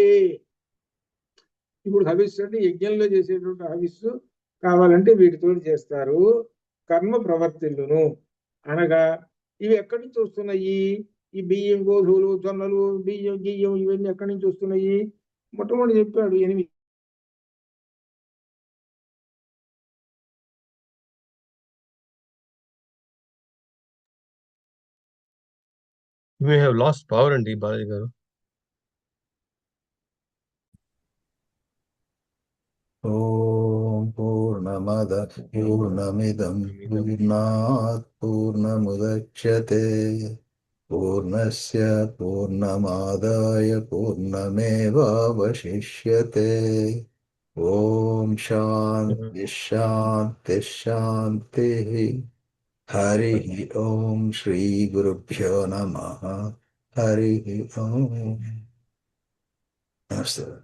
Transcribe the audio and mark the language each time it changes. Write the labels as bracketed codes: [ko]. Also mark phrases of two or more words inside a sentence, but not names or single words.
[te] ఇప్పుడు హవిస్సు అంటే యజ్ఞంలో చేసేటువంటి హవిస్సు కావాలంటే వీటితో చేస్తారు. కర్మ ప్రవర్తిల్లును అనగా ఇవి ఎక్కడి నుంచి వస్తున్నాయి? ఈ బియ్యం, గోధుమలు, జొన్నలు, బియ్యం, గియ్యం ఇవన్నీ ఎక్కడి నుంచి వస్తున్నాయి? మొట్టమొదటి చెప్పాడు 8. [en] We have lost power and Balaji garu. [sa] ఓం పూర్ణమద పూర్ణమిదం పూర్ణాత్ పూర్ణముదచ్యతే పూర్ణస్య పూర్ణమాదాయ పూర్ణమేవావశిష్యతే. ఓం శాంతి శాంతి శాంతి. హరి ఓం శ్రీ గురుభ్యో నమః. హరి ఓం. నమస్తే.